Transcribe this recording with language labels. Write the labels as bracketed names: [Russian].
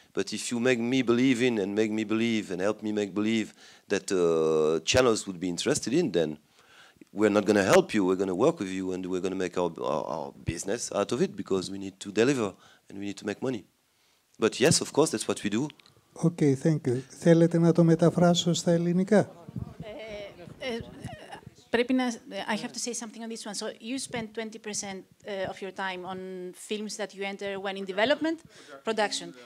[English] But if you make me believe in and make me believe and help me make believe that channels would be interested in, then we're not going to help you. We're going to work with you and we're going to make our business out of it because we need to deliver and we need to make money. But yes, of course, that's what we do. Okay, thank you. [Greek] Θέλετε να το μεταφράσω στα ελληνικά? Πρέπει να... [English] I have to say something on this one. So you spend 20% of your time on films that you enter when in development, production.